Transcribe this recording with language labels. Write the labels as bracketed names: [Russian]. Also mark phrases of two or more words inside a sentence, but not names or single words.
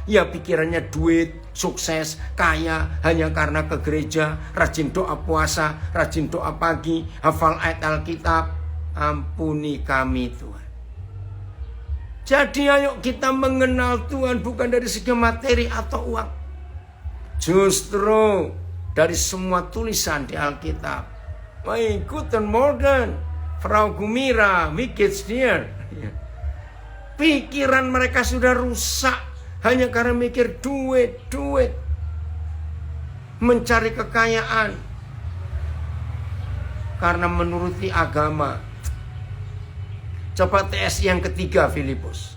[Indonesian] Ya pikirannya duit, sukses, kaya, hanya karena ke gereja, rajin doa puasa, rajin doa pagi, hafal ayat Alkitab. Ampuni kami Tuhan. Jadi ayo kita mengenal Tuhan bukan dari segi materi atau uang. Justru dari semua tulisan di Alkitab. [German] Guten Morgen, Frau Gumira, wie geht's dir? [Indonesian] Pikiran mereka sudah rusak hanya karena mikir duit. Mencari kekayaan. Karena menuruti agama. Coba TSI yang ketiga Filipus.